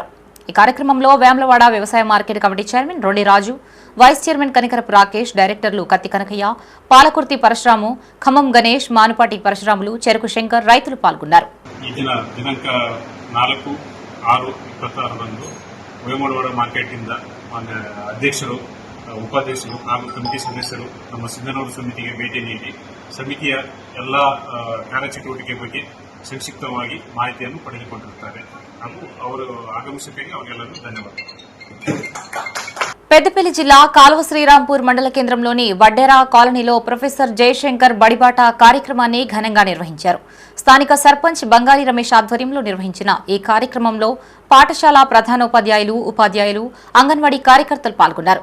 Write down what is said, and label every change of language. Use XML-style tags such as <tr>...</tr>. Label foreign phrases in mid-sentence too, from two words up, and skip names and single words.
<te>ఈ కార్యక్రమంలో వేములవాడ వ్యవసాయ మార్కెట్ కమిటీ చైర్మన్ రొండి రాజు, వైస్ చైర్మన్ కనికరపు రాకేష్, డైరెక్టర్లు కత్తి కనకయ్య, పాలకుర్తి పరశురాము, ఖమ్మం గణేష్, మానుపాటి పరశురాములు, చెరుకు శంకర్, రైతులు పాల్గొన్నారు. ದಿನಾಂಕ 4/6/26 వేములవాడ మార్కెట్ కింద మన అధ్యక్షులు,</te> <kn>ಉಪಾಧ್ಯಕ್ಷರು ಹಾಗೂ ಕಮಿಟಿ ಸದಸ್ಯರು ನಮ್ಮ ಸಿಂಧನೂರು ಸಮಿತಿಗೆ ಭೇಟಿ ನೀಡಿ ಸಮಿತಿಯ ಎಲ್ಲ ಕಾರ್ಯಚಟುವಟಿಕೆ ಬಗ್ಗೆ ಸಂಕ್ಷಿಪ್ತವಾಗಿ ಮಾಹಿತಿಯನ್ನು ಪಡೆದುಕೊಂಡಿರುತ್ತಾರೆ. ಹಾಗೂ ಅವರು ಆಗಮಿಸಬೇಕಾಗಿ ಅವರಿಗೆಲ್ಲರೂ ಧನ್ಯವಾದಗಳು.</kn> <te>పెద్దపల్లి జిల్లా కాలువ శ్రీరాంపూర్ మండల కేంద్రంలోని వడ్డెరా కాలనీలో ప్రొఫెసర్ జయశంకర్ బడిబాట కార్యక్రమాన్ని ఘనంగా నిర్వహించారు. స్థానిక సర్పంచ్ బంగారి రమేష్ ఆధ్వర్యంలో నిర్వహించిన ఈ కార్యక్రమంలో పాఠశాల ప్రధానోపాధ్యాయులు, ఉపాధ్యాయులు, అంగన్వాడీ కార్యకర్తలు పాల్గొన్నారు.</te>